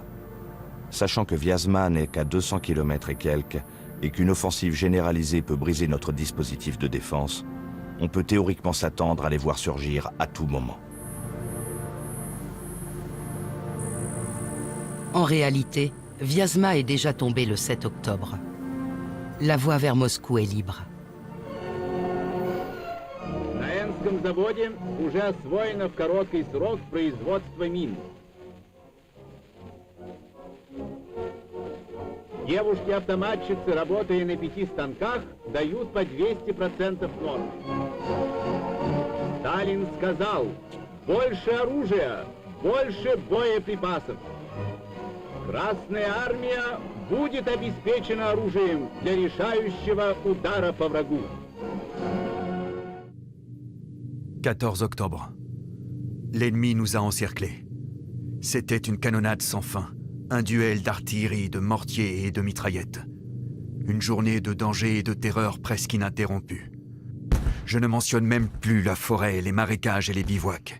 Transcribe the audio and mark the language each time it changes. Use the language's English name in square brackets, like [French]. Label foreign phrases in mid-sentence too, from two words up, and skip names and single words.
[French] Sachant que Vyazma n'est qu'à 200 km et quelques, et qu'une offensive généralisée peut briser notre dispositif de défense, on peut théoriquement s'attendre à les voir surgir à tout moment. En réalité, Vyazma est déjà tombé le 7 octobre. La voie vers Moscou est libre. [Russian] На Энском заводе уже освоено в короткий срок производство мин. Девушки-автоматчицы, работая на 5 станках, дают по 200% нормы. Сталин сказал: больше оружия, больше боеприпасов. Красная армия будет обеспечена оружием для решающего удара по врагу. [French] 14 octobre. L'ennemi nous a encerclés. C'était une canonnade sans fin, un duel d'artillerie, de mortiers et de mitraillettes. Une journée de danger et de terreur presque ininterrompue. Je ne mentionne même plus la forêt, les marécages et les bivouacs.